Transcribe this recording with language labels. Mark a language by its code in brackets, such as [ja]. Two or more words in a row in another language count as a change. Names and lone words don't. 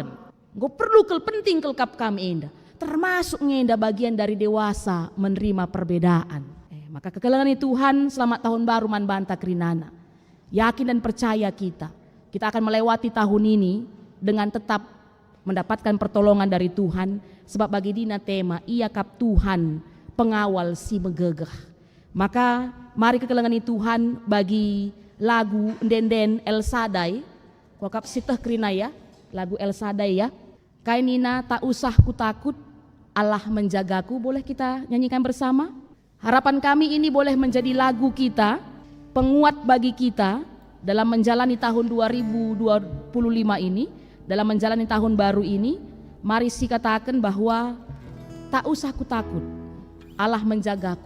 [id] Engkau perlu penting [btx] kelkap kami enda, [id] termasuk ngenda bagian dari dewasa menerima perbedaan. [btx] Maka kekelangan Tuhan selamat tahun baru man banta kerinana. [id] Yakin dan percaya kita akan melewati tahun ini dengan tetap mendapatkan pertolongan dari Tuhan, sebab [btx] bagi dina tema ia kap [id] Tuhan pengawal si megegah. [btx] Maka mari kekelangan Tuhan bagi lagu Ndenden El Sadai, kokap sitah kerina ya, [id] lagu El Sadai ya. Kainina tak usah ku takut, Allah menjagaku, boleh kita nyanyikan bersama? Harapan kami ini boleh menjadi lagu kita, penguat bagi kita dalam menjalani tahun 2025 ini. Dalam menjalani tahun baru ini, mari si katakan bahwa tak usah ku takut, Allah menjagaku.